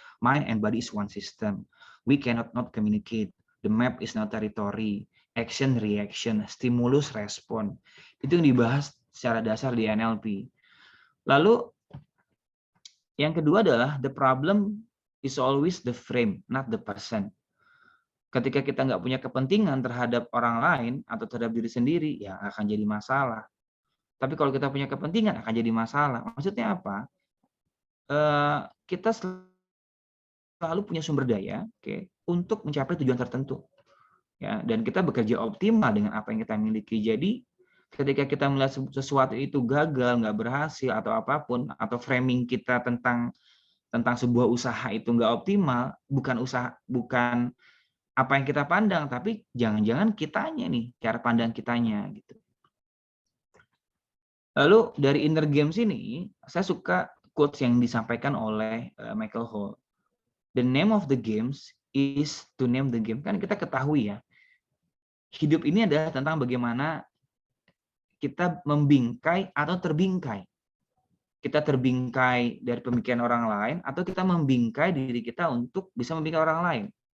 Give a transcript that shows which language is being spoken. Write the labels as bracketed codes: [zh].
[en] Mind and body is one system. We cannot not communicate. The map is not territory. Action, reaction, stimulus, respon. [id] Itu yang dibahas secara dasar di NLP. Lalu, yang kedua adalah [en] the problem is always the frame, not the person. [id] Ketika kita nggak punya kepentingan terhadap orang lain atau terhadap diri sendiri, ya akan jadi masalah. Tapi kalau kita punya kepentingan, akan jadi masalah. Maksudnya apa? Kita selalu punya sumber daya untuk mencapai tujuan tertentu. Ya, dan kita bekerja optimal dengan apa yang kita miliki. Jadi ketika kita melihat sesuatu itu gagal, nggak berhasil atau apapun, atau framing kita tentang sebuah usaha itu nggak optimal, bukan apa yang kita pandang, tapi jangan-jangan kitanya nih, cara pandang kitanya gitu. Lalu dari inner games ini, saya suka quotes yang disampaikan oleh Michael Hall. [en] The name of the games is to name the game. [id] Kan kita ketahui ya, hidup ini adalah tentang bagaimana kita membingkai atau terbingkai. Kita terbingkai dari pemikiran orang lain, atau kita membingkai diri kita untuk bisa membingkai orang lain.